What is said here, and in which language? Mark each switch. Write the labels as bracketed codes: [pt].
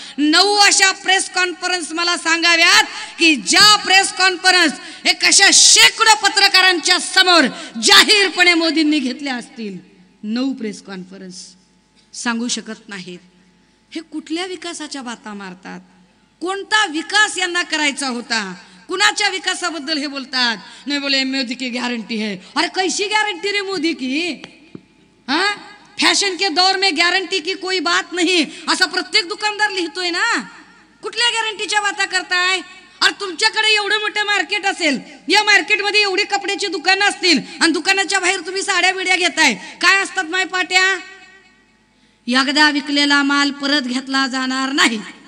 [mr] 9 अशा press conference मला सांगाव्यात की ज्या प्रेस कॉन्फरन्स एक अशा शेकडो पत्रकारांच्या समोर जाहीरपणे मोदींनी घेतल्या असतील. 9 प्रेस कॉन्फरन्स सांगू शकत नाहीत. हे कुठल्या विकासाच्या बाता मारतात? कोणता विकास यांना करायचा होता? कुणाच्या विकासाबद्दल हे बोलतात? [hi] नाही बोले मोदी की गॅरंटी है. अरे कैसी गॅरंटी रे मोदी की? हाँ, फॅशन के दौर में गॅरंटी की कोई बात नहीं [mr] असा प्रत्येक दुकानदार लिहितोय ना. कुठल्या गॅरंटीच्या बाता करताय? अरे तुमच्याकडे एवढं मोठं मार्केट असेल, या मार्केटमध्ये एवढी कपड्याची दुकानं असतील आणि दुकानाच्या बाहेर तुम्ही साड्या बिड्या घेताय. काय असतात माय पाट्या? एकदा विकलेला माल परत घेतला जाणार नाही.